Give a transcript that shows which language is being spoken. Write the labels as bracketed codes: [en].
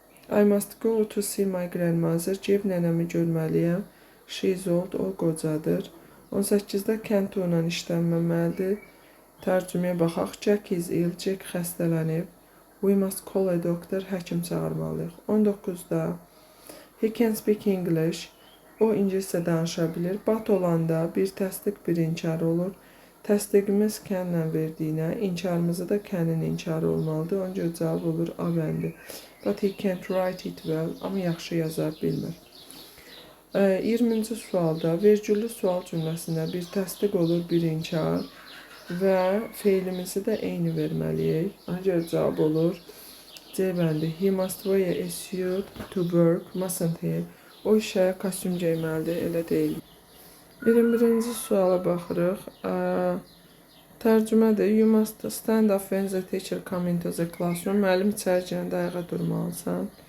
[en] I must go to see my grandmother. [az] Cib nənəmi görməliyəm. [en] She is old, [az] o qocadır. 18-də can to-la işlənməməlidir. Tərcüməyə baxaq. [en] Jack is ill, [az] Jack xəstələnib. [en] We must call a doctor, [az] həkim çağırmalıyıq. [en] 19-da he can speak English. [az] O ingiliscə danışa bilir. But olanda bir təsdiq, bir inkar olur. Təsdiqimiz can-lə verdiyinə, inkarımızı da can-in inkarı olmalıdır. Ona görə cavab olur A bəndi. [en] But he can't write it well. [az] Amma yaxşı yaza bilmir. 20-ci sualda vergüllü sual cümləsində bir təsdiq olur, bir inkar və feilimizi də eyni verməliyik. Ona görə cavab olur C bəndi. [en] He must wear a suit to work, mustn't he? [az] O işə kostyum geyməlidir, elə deyil. 21-ci suala baxırıq. Tərcümədir. [en] You must stand up when the teacher come into the classroom. [az] Müəllim içəri girəndə ayağa durmalısan.